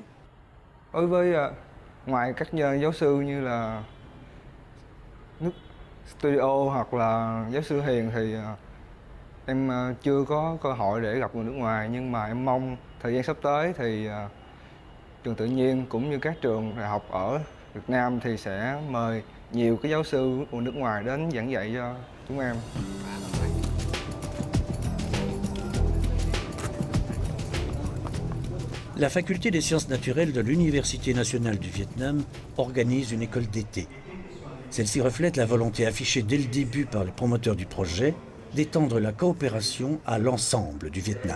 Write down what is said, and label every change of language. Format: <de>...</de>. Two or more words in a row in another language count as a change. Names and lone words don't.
<vi>Đối với ngoài các giáo sư như là Studio hoặc là giáo sư Hiền thì em chưa có cơ hội để gặp người nước ngoài, nhưng mà em mong thời gian sắp tới thì trường tự nhiên cũng như các trường đại học ở Việt Nam thì sẽ mời nhiều cái giáo sư của nước ngoài đến giảng dạy cho chúng em.</vi> <fr>La faculté des sciences naturelles de l'Université nationale du Vietnam organise une école d'été. Celle-ci reflète la volonté affichée dès le début par les promoteurs du projet d'étendre la coopération à l'ensemble du Vietnam.</fr>